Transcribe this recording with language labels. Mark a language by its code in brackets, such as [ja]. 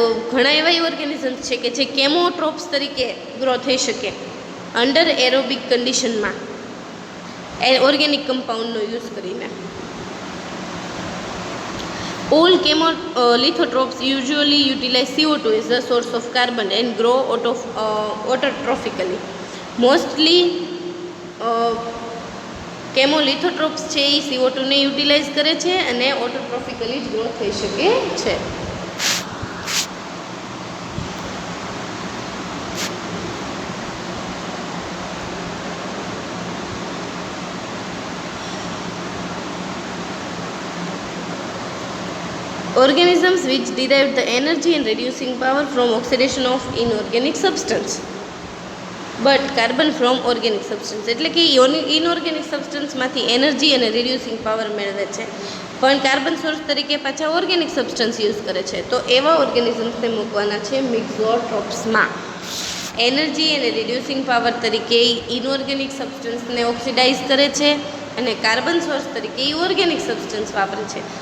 [gu] ઘણા એવા ઓર્ગેનિઝમ્સ છે કે જે કેમોટ્રોપ્સ તરીકે ગ્રો થઈ શકે અંડર એરોબિક કન્ડિશનમાં ઓર્ગેનિક કમ્પાઉન્ડનો યુઝ કરીને. [en] All lithotrophs usually utilize CO2 as the source of carbon and grow autotrophically. Mostly [gu] કેમોલિથોટ્રોપ્સ છે એ CO2 ને યુટિલાઇઝ કરે છે અને ઓટોટ્રોફિકલી જ ગ્રોથ થઈ શકે છે. [en] Organisms which derive the energy and reducing power from oxidation of inorganic substance but carbon from organic substance. [gu] એટલે કે ઇનઓર્ગેનિક સબસ્ટન્સમાંથી એનર્જી અને રિડ્યુસિંગ પાવર મેળવે છે પણ કાર્બન સોર્સ તરીકે પાછા ઓર્ગેનિક સબસ્ટન્સ યુઝ કરે છે. તો એવા ઓર્ગેનિઝમ્સને મૂકવાના છે મિક્ઝોટ્રોપ્સમાં. એનર્જી અને રિડ્યુસિંગ પાવર તરીકે ઇનઓર્ગેનિક સબસ્ટન્સને ઓક્સિડાઇઝ કરે છે અને કાર્બન સોર્સ તરીકે એ ઓર્ગેનિક સબસ્ટન્સ વાપરે છે.